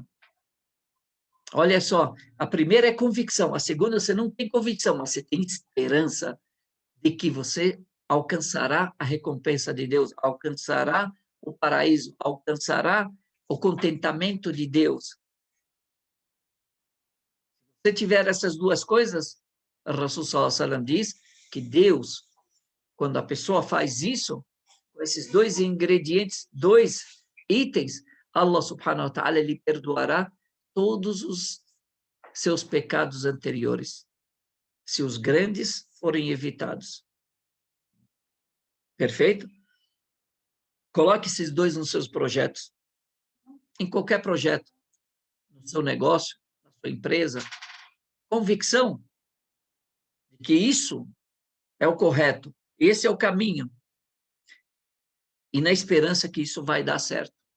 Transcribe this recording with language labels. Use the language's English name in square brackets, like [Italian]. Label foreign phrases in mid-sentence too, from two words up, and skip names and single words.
[Portuguese] Olha só, a primeira é convicção, a segunda você não tem convicção, mas você tem esperança de que você alcançará a recompensa de Deus, alcançará o paraíso, alcançará o contentamento de Deus. Se você tiver essas duas coisas, o Rasul [Arabic] صلى الله عليه وسلم [Portuguese] diz que Deus, quando a pessoa faz isso, com esses dois ingredientes, dois itens, [Arabic] الله سبحانه وتعالى [Portuguese] lhe perdoará todos os seus pecados anteriores, se os grandes forem evitados. Perfeito? Coloque esses dois nos seus projetos. Em qualquer projeto, no seu negócio, na sua empresa, convicção de que isso é o correto, esse é o caminho, e na esperança que isso vai dar certo.